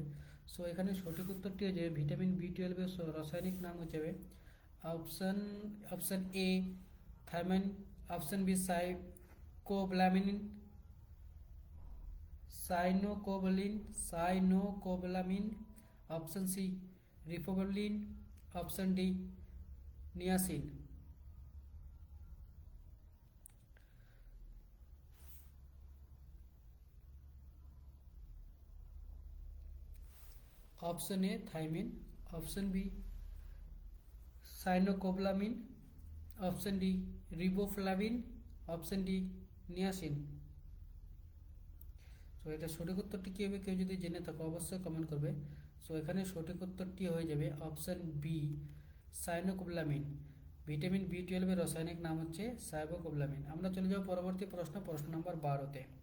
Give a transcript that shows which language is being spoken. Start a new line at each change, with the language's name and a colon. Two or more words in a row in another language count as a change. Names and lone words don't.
Bangla: সো এখানে সঠিক উত্তরটি হচ্ছে ভিটামিন B12 এর রাসায়নিক নাম হচ্ছে
English: Option A thiamine, option B cyanocobalamin, option C riboflavin, option D niacin. Option A thiamine, option B cyanocobalamin, option D riboflavin, option D niacin.
Bangla: সো এটা সঠিক উত্তরটি কী হবে? কেউ যদি জেনে থাকো অবশ্যই কমেন্ট করবে। সো এখানে সঠিক উত্তরটি হয়ে যাবে
English: Option B cyanocobalamin.
Bangla: ভিটামিন B12 এর রাসায়নিক নাম হচ্ছে সাইনোকোবলামিন। আমরা চলে যাব পরবর্তী প্রশ্ন নাম্বার 12-তে।